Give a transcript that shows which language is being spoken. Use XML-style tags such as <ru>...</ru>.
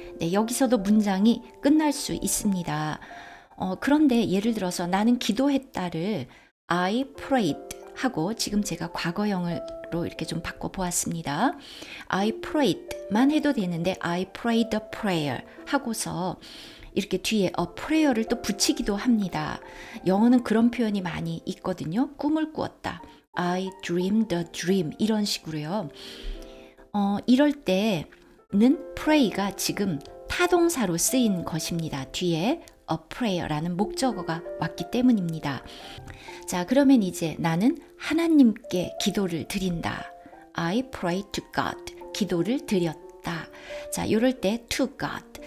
<ko>네, 여기서도 문장이 끝날 수 있습니다. 그런데 예를 들어서 나는 기도했다를</ko> <en>I prayed</en> <ko>하고 지금 제가 과거형으로 이렇게 좀 바꿔보았습니다. I prayed만 해도 되는데</ko> <en>I prayed a prayer</en> <ko>하고서 이렇게 뒤에 a prayer를 또 붙이기도 합니다. 영어는 그런 표현이 많이 있거든요. 꿈을 꾸었다.</ko> <en>I dreamed a dream</en> <ko>이런 식으로요. 이럴 때는 pray가 지금 타동사로 쓰인 것입니다. 뒤에 a prayer라는 목적어가 왔기 때문입니다. 자, 그러면 이제 나는 하나님께 기도를 드린다.</ko> <en>I pray to God.</en> <ko>기도를 드렸다. 자, 이럴 때 to God.</ko>